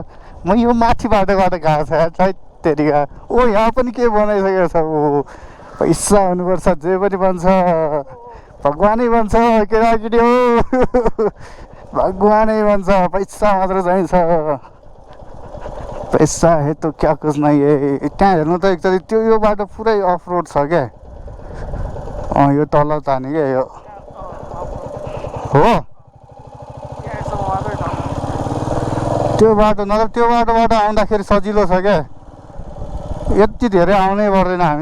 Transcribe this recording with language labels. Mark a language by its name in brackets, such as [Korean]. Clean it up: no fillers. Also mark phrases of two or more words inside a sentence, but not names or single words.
[Nepali] म यो माथि बाटोबाट गएको छ यार, त्यतिका। ओ यहाँ पनि के बनाइसकेको छ, ओ पैसा हुनुपर्छ, जे पनि बन्छ, भगवानै बन्छ केटाकेटी हो। भगवानै बन्छ, पैसा मात्र चाहिन्छ। [Hindi] पैसा है तो क्या कुछ नहीं है। [Nepali] त्यहाँ हेर्नु त एकचोटि त्यो यो बाटो पुरै [English] off road [Nepali] छ क्या। यो तल ताने क्या यो हो त्यो बाटो, मतलब त्यो बाटोबाट आउँदाखेरि सजिलो छ क्या, यति धेरै आउनै पर्दैन हामी।